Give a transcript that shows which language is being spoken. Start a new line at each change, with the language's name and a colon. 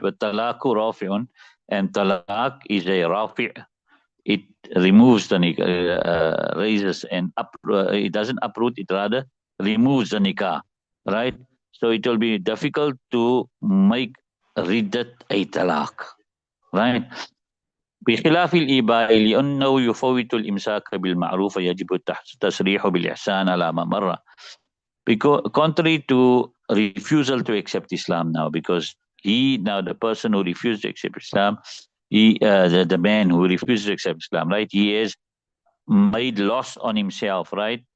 English: But talaku rafi'un, and talaq is a rafi'. It removes the nikah, raises and it doesn't uproot, it rather removes the nikah, right? So it will be difficult to make riddat a talaq, right?
Arabic: بخلاف الإباء لأنه يفوت الإمساك بالمعروف يجب التصريح بالإحسان على ما مر.
English: Because contrary to refusal to accept Islam now, because now the person who refused to accept Islam, the man who refused to accept Islam, right? He has made loss on himself, right?